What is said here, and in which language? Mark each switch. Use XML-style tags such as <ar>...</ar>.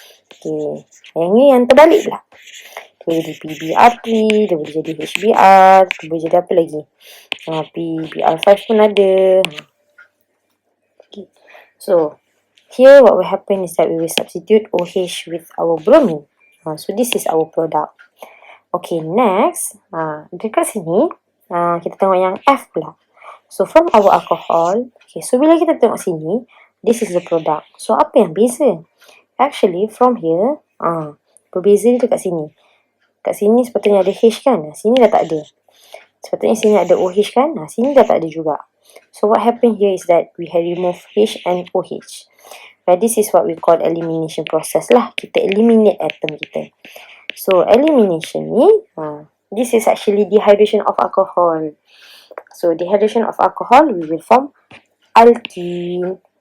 <ms>Okay, yang ni yang terbalik pula. Dia boleh jadi PBr3, dia boleh jadi HBr, dia boleh jadi apa lagi? PBr5 pun ada. Okay.</ms> <en>So, here what will happen is that we will substitute OH with our bromine. So, this is our product. Okay, next.</en> <ms>Dekat sini, kita tengok yang F pula.</ms> <en>So, from our alcohol,</en> <ms>okay, so bila kita tengok sini,</ms> <en>this is the product.</en> <ms>So, apa yang beza? Actually,</ms> <en>from here,</en> <ms>berbeza dia dekat sini. Kat sini sepatutnya ada H kan? Sini dah tak ada. Sepatutnya sini ada OH kan? Sini dah tak ada juga.</ms> <en>So what happened here is that we have removed H and OH. This is what we call elimination process lah.</en> <ms>Kita eliminate atom kita.</ms> <en>So elimination ni, this is actually dehydration of alcohol. So dehydration of alcohol, we will form alkene.</en>